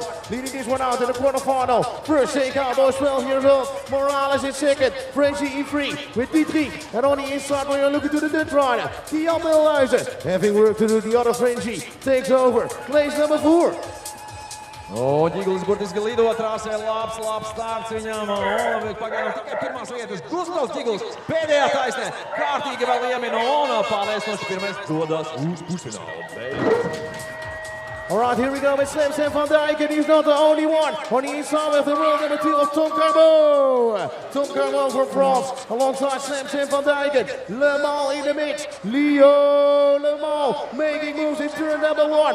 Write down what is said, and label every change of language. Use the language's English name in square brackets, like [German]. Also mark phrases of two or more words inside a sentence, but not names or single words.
[English] Leading this one out in the quarterfinal. First shakeout, both 12 years old. Morales in second. Frenchie in 3 with Dietrich. And on the inside, we are looking to the Dutch rider, Jan Mulhuizen. Having work to do, the other Frenchie takes over. Place number 4. [Latvian] O, Ģiglis burtiski lido trasē, labs starts viņam, un pagaidām tikai pirmās vietas. Gustavs Ģiglis pēdējā taisnē, kārtīgi vēl iemina, un pārliecinoši pirmais dodas uz pusfinālu. [English] All right, here we go with Slam Van Dijk, and he's not the only one. On the inside of the world number 2 of Tom Carbo. Tom Carbo from France, alongside Slam Van Dijk. Le Mans in the mix. Leo Le Mans quarterfinal, making moves in turn number 1.